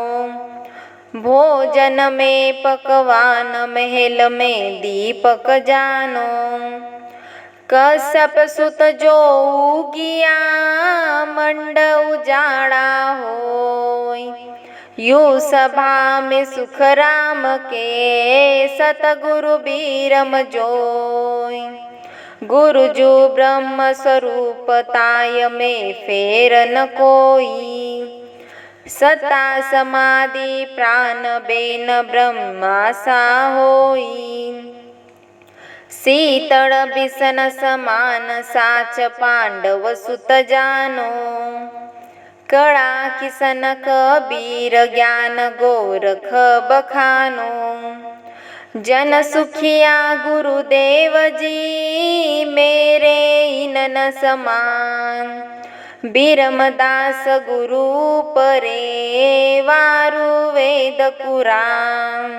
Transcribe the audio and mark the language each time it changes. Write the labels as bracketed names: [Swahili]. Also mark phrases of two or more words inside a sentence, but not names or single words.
[Rajasthani] भोजन में पकवान महल में दीपक जानो। कश्यप सुत जो उगिया मंड उजाड़ा होय। यू सभा में सुख राम के सतगुरु बीरम जोय। गुरुजू ब्रह्म स्वरूप ताय में फेर न कोई। सता समाधि प्राण बेन ब्रह्मा सा होई। शीतल बिसन समान साच पांडव सुत जानो। कड़ा किसन कबीर ज्ञान गोरख बखानो। जन सुखिया गुरुदेव जी मेरे इनन समान। बीरमदास गुरु परे वारु वेद कुरान।